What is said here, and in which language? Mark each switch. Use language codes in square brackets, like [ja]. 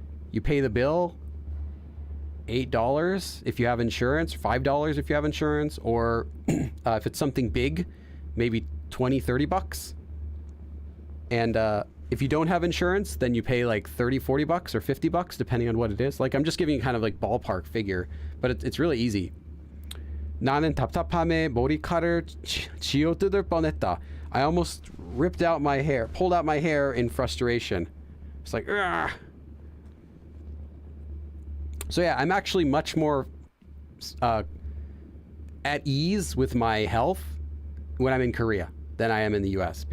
[en] You pay the bill, $8 if you have insurance, $5 if you have insurance, or if it's something big, maybe 20, 30 bucks. And if you don't have insurance, then you pay like 30, 40 bucks or 50 bucks, depending on what it is. Like, I'm just giving you kind of like ballpark figure, but it's really easy. [ko] 나는 답답함에 머리카락을 쥐어뜯을 뻔했다. [en] I almost pulled out my hair in frustration. It's like, ugh. So yeah, I'm actually much more at ease with my health when I'm in Korea than I am in the US.